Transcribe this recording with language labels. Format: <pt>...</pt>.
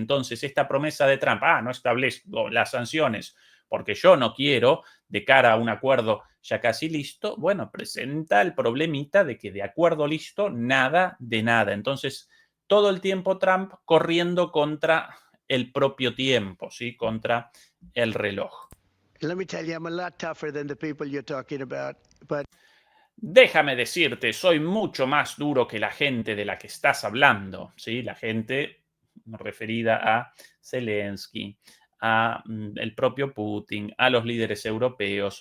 <es>Entonces, esta promesa de Trump, no establezco las sanciones porque yo no quiero, de cara a un acuerdo ya casi listo, bueno, presenta el problemita de que de acuerdo listo, nada de nada. Entonces, todo el tiempo Trump corriendo contra el propio tiempo, ¿sí? Contra el reloj.</es> <en>Let me tell you, I'm a lot tougher than the people you're talking about, but</en> <es>déjame decirte, soy mucho más duro que la gente de la que estás hablando, ¿sí? La gente referida a Zelensky, a el propio Putin, a los líderes europeos.</es>